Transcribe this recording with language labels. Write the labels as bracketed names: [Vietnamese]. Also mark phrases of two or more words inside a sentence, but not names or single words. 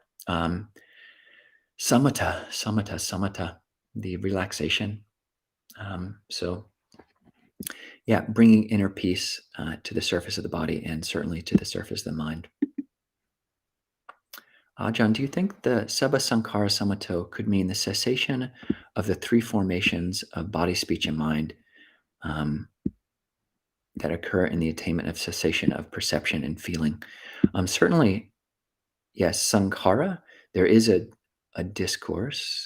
[Pali] Samatha, samatha, samatha, [English] the relaxation. So yeah, bringing inner peace to the surface of the body, and certainly to the surface of the mind. Ajahn, do you think the [Pali] sabba-saṅkhāra-samatho [English] could mean the cessation of the three formations of body, speech, and mind that occur in the attainment of cessation of perception and feeling? Certainly, yes, sankhara. There is a discourse.